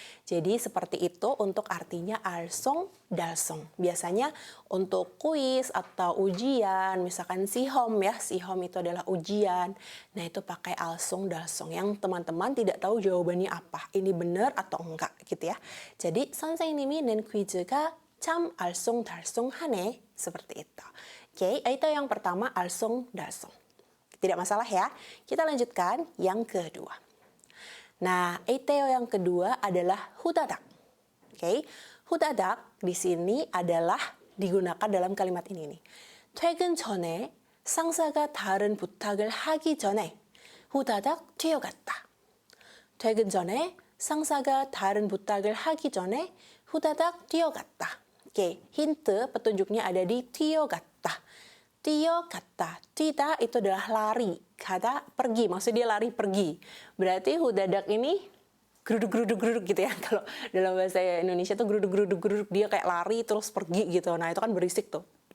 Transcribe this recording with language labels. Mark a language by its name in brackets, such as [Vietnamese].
[Indonesian] Jadi seperti itu untuk artinya 알쏭달쏭. Biasanya untuk kuis atau ujian, misalkan sihom ya, sihom itu adalah ujian. Nah itu pakai 알쏭달쏭 yang teman-teman tidak tahu jawabannya apa, ini benar atau enggak gitu ya. [Korean] Jadi 선생님이 낸 퀴즈가 참 알쏭달쏭하네, [Indonesian] seperti itu. Oke, itu yang pertama 알쏭달쏭. Tidak masalah ya. Kita lanjutkan yang kedua. Nah, ETO yang kedua adalah hudadak. Oke, hudadak di sini adalah digunakan dalam kalimat ini nih. [Korean] 퇴근 전에 상사가 다른 부탁을 하기 전에 후다닥 뛰어갔다. 퇴근 전에 상사가 다른 부탁을 하기 전에 후다닥 뛰어갔다. [Indonesian] Oke, hint petunjuknya ada di 뛰어갔다. [Korean] 뛰어갔다. [Indonesian] 뛰다 itu adalah lari. Kata pergi, maksudnya dia lari pergi. Berarti hudadak ini geruduk-geruduk gitu ya. Kalau dalam bahasa Indonesia tuh geruduk-geruduk, dia kayak lari terus pergi gitu. Nah, itu kan berisik tuh.